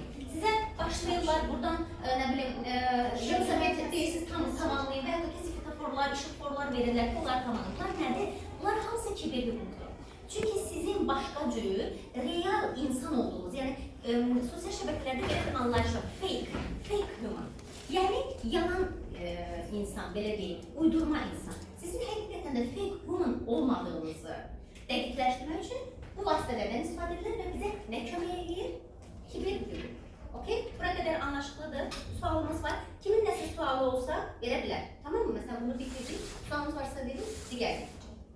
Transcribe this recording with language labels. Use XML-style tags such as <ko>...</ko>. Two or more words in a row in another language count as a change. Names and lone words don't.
<az>Sizə başlayırlar buradan, nə bilim, şəbsəmiyyət deyirsiniz, tamamlayın və yaxud da ki, svetoforlar, işıqforlar verirlər ki, onlar tamamlayın. Bunlar nədir? Bunlar hamısı kiber hüquqdur. Çünki sizin başqa cür, real insan olduğunuz, yəni sosial şəbəkələrdə belə bir anlayış var,</az> <en>fake human.</en> <az>Yəni, yalan insan, belə deyil, uydurma insan. Sizin həqiqətən də</az> <en>fake human</en> <az>olmadığınızı dəqiqləşdirmək üçün bu vasitələrdən istifadə edilir və bizə nə kömək edir? Kiber hüquq. Okay? Bura qədər anlaşılıdır. Sualımız var. Kimin nəsə sualı olsa verə bilər. Tamam mı? Məsələn, bunu bitirdik. Sualımız varsa verin, digər gedəcək.</az>